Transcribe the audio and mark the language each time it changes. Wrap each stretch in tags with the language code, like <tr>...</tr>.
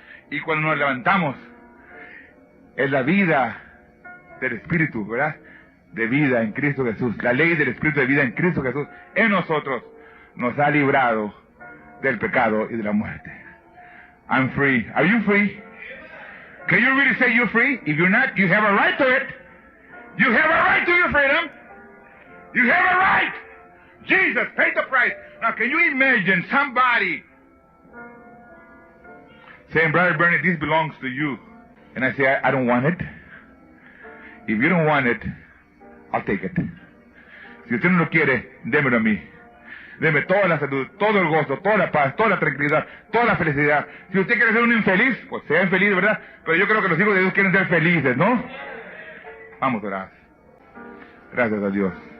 <es>Y cuando nos levantamos, es la vida del Espíritu, ¿verdad? De vida en Cristo Jesús. La ley del Espíritu de vida en Cristo Jesús en nosotros nos ha librado del pecado y de la muerte.</es> <en>I'm free. Are you free? Can you really say you're free? If you're not, you have a right to it. You have a right to your freedom. You have a right. Jesus paid the price. Now, can you imagine somebody saying, Brother Bernie, this belongs to you. And I say, I don't want it. If you don't want it, I'll take it.</en> <es>Si usted no lo quiere, démelo a mí. Deme toda la salud, todo el gozo, toda la paz, toda la tranquilidad, toda la felicidad. Si usted quiere ser un infeliz, pues sea infeliz, ¿verdad? Pero yo creo que los hijos de Dios quieren ser felices, ¿no? Vamos a orar. Gracias a Dios.</es>